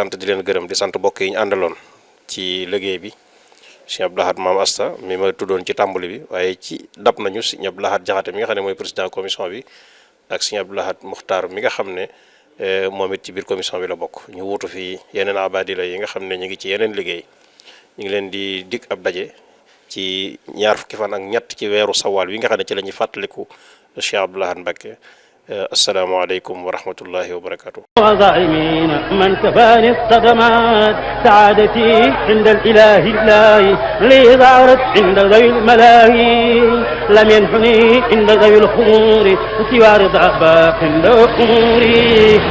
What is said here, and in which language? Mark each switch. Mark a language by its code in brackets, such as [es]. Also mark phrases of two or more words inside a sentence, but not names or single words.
[wo] sant di leen gërëm di sant mbokk yi ñu àndaloon ci liggéey bi Sëñ Abdou Lahad Maam Asta mi ma tuddoon ci tàmbali bi waaye ci dab nañu Sëñ Abdou Lahad Jaxate mi nga xam ne mooy [fr] président commission [wo] bi ak Sëñ Abdou Lahad Muxtaar mi nga xam ne moom it ci biir commission bi la bokk ñu wuutu fii yeneen abadila yi nga xam ne ñu ngi ci yeneen liggéey ñu ngi leen di dig ab daje ci ñaar fukki fan ak ñett ci weeru sawaal wi nga xam ne ci la ñuy fàttaliku Cheikh Abdou Lahad Mbacké. [ar] السلام عليكم ورحمة الله وبركاته. وظالمين من كفاني الصدمات سعادتي عند الإله الله لي ظهرت عند ذوي الملاهي لم ينحني عند ذوي الخمور سوى رضا باق عند أموري